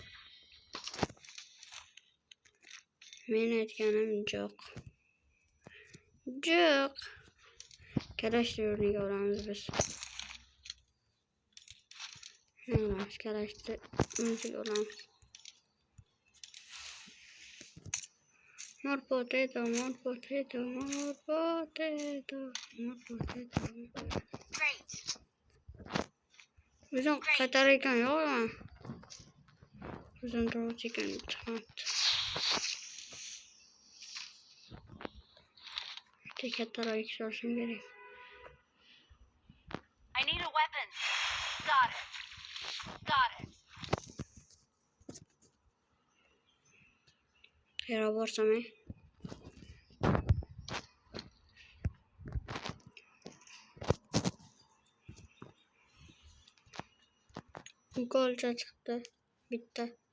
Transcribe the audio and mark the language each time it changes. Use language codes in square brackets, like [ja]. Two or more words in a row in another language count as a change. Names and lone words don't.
[uz] Men aytganim yo'q. Kalashni o'rniga olamiz biz. Kalashni o'rniga olamiz. [en] More potato. Great. [uz] Bizon qatar ekan yo'qmi? Bizon to'g'ri ekan chiqmabdi. Kattaroq ishorishim kerak. [en] I need a weapon. Got it. [uz] Qayerga borsam ey? Golcha chiqdi. Bitta.